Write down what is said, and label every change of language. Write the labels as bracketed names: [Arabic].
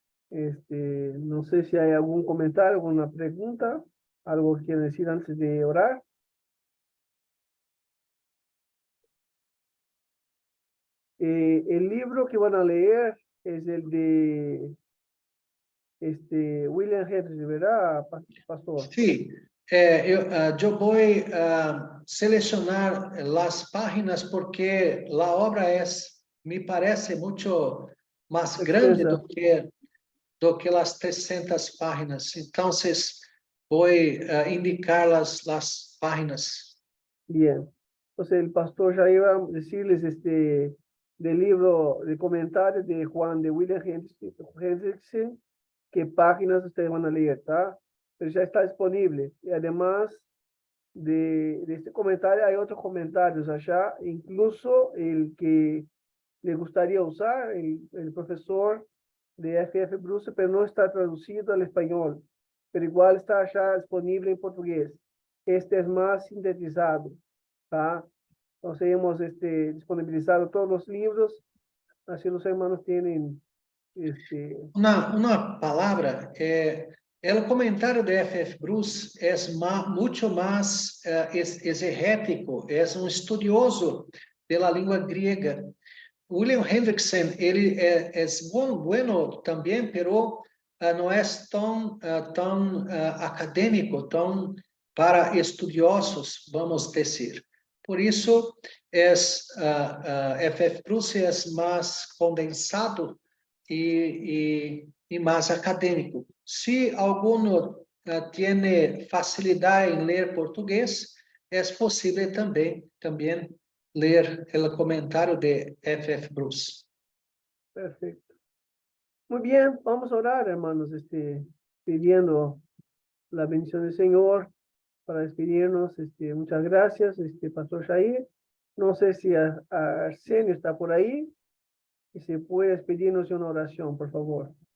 [Spanish] No sé si hay algún comentario, alguna pregunta, algo que quieren decir antes de orar. El libro que van a leer es el de William Henry, ¿verdad, pastor? Sí, [Portuguese] eu vou selecionar as páginas porque a obra me parece muito mais grande do que as 300 páginas. Então, vou indicar as páginas. [Spanish] Bien. Entonces, el pastor ya iba a decirles del libro de comentarios de Juan de William Hendrickson, qué páginas ustedes van a leer, ¿tá? Pero ya está disponible. Y además de este comentario, hay otros comentarios allá, incluso el que le gustaría usar, el profesor de F.F. Bruce, pero no está traducido al español, pero igual está allá disponible en portugués. Este es más sintetizado, ¿tá? Entonces hemos disponibilizado todos los libros, así los hermanos tienen [Portuguese] Uma palavra, o comentário de F.F. Bruce é muito mais exegético, é estudioso da língua grega. William Hendrickson, ele é [Spanish] bueno [Portuguese] também, pero não é tão acadêmico, tão para estudiosos, vamos dizer. Por isso, F.F. Bruce é mais condensado e mais acadêmico. Se algum tem facilidade em ler português, é possível também ler o comentário de F.F. Bruce. [Spanish] Perfecto. Muy bien, vamos a orar, hermanos, pidiendo la bendición del Señor para despedirnos. Muchas gracias, Pastor Jair. No sé si Arsenio está por ahí. Y si puede despedirnos de una oración, por favor.